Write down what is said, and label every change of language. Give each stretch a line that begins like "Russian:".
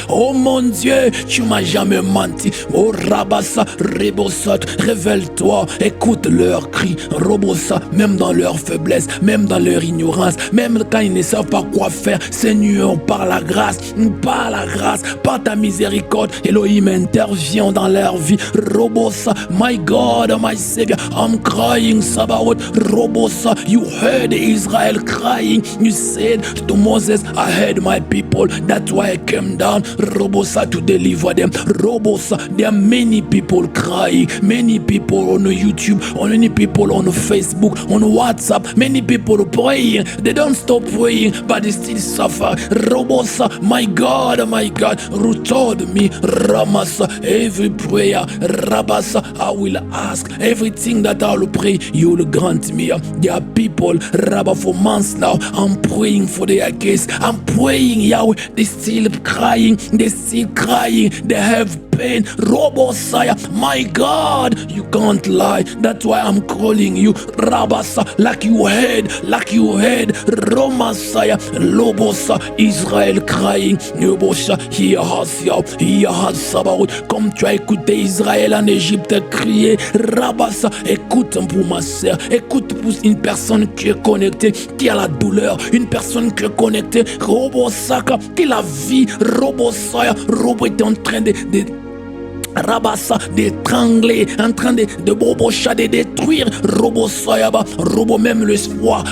French: Oh mon Dieu, tu m'as jamais menti. Oh Rabassa, Rebosot, révèle-toi, écoute leurs cris. Robosa, même dans leur faiblesse, même dans leur ignorance, même quand ils ne savent pas quoi faire. Seigneur, par la grâce, par ta miséricorde, Elohim intervient dans leur vie.
English: Robosa, my God, my Savior, I'm crying, Sabaoth. Robosa, you heard Israel crying. You said to Moses, I heard my people. That's why I came down, Robosa, to deliver them. Robosa, there are many people crying, many people on YouTube, many people on Facebook, on WhatsApp, many people praying. They don't stop praying, but they still suffer. Robosa, my God, who told me, Ramasa, every prayer, Rabasa, I will ask. Everything that I will pray, you will grant me. There are people, Rabba, for months now, I'm praying for their case. I'm praying, Yahweh, they still crying, they have pain. Robosaya, my God, you can't lie. That's why I'm calling you, Rabasa, like you heard, Romasaya, Lobosa, Israel crying, Lobosa, here has Sabaoth,
French: comme tu as écouté Israël en Égypte crier, Rabasa, écoute pour ma sœur, écoute pour une personne qui est connectée, qui a la douleur, une personne qui est connectée, Robosaka, qui la vie, Robosaya, Robo est en train de Rabassa, d'étrangler, en train de bobocha, de détruire, Robo Soyaba, Robo même l'espoir.